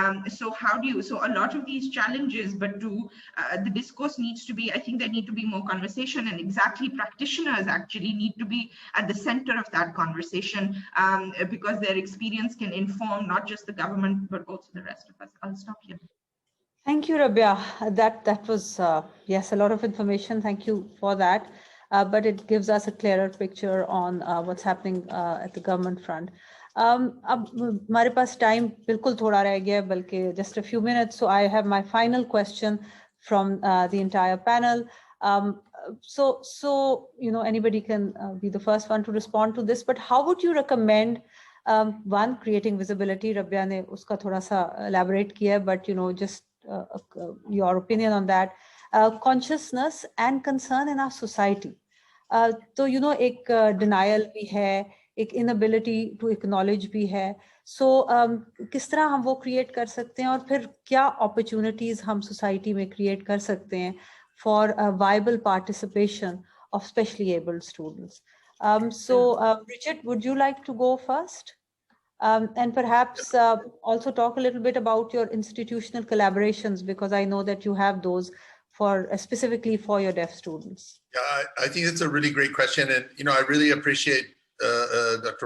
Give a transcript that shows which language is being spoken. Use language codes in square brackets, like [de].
[en] So a lot of these challenges, but the discourse needs to be, I think there need to be more conversation, and exactly practitioners actually need to be at the center of that conversation, because their experience can inform not just the government but also the rest of us. I'll stop here. Thank you, Rabia. That was, yes, a lot of information. Thank you for that. But it gives us a clearer picture on what's happening at the government front. [hi] अब हमारे पास time बिल्कुल थोड़ा रह गया है, बल्कि [en] just a few minutes. So I have my final question from the entire panel. So anybody can be the first one to respond to this. But how would you recommend one, creating visibility? Rabia ने [hi] उसका थोड़ा सा elaborate किया, [en] but just your opinion on that. Consciousness and concern in our society. [hi] तो एक denial भी है, एक [en] inability to acknowledge [hi] भी है. So किस तरह हम वो create कर सकते हैं, और फिर क्या opportunities हम society में create कर सकते हैं [en] for a viable participation of specially abled students. Richard, would you like to go first? And perhaps also talk a little bit about your institutional collaborations, because I know that you have those for specifically for your deaf students. Yeah, I think it's a really great question. And, I really appreciate Dr.